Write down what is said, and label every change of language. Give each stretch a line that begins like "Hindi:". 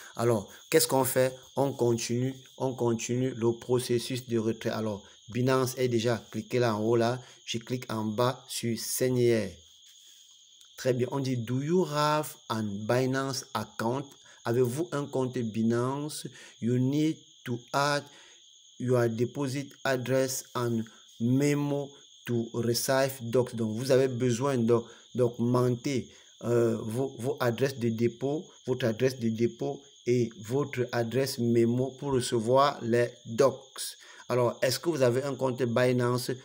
French: Alors, qu'est-ce qu'on fait? On continue le processus de retrait. Alors, Binance est déjà cliqué là en haut là. Je clique en bas sur Seigneur. Très bien, on dit
English: Do you have an Binance account?
French: Avez-vous un compte Binance?
English: You need to add your deposit address and memo to receive docs.
French: Donc, vous avez besoin d'augmenter vos adresses de dépôt, votre adresse de dépôt et votre adresse mémo pour recevoir les docs. Alors, est-ce que vous avez un compte Binance?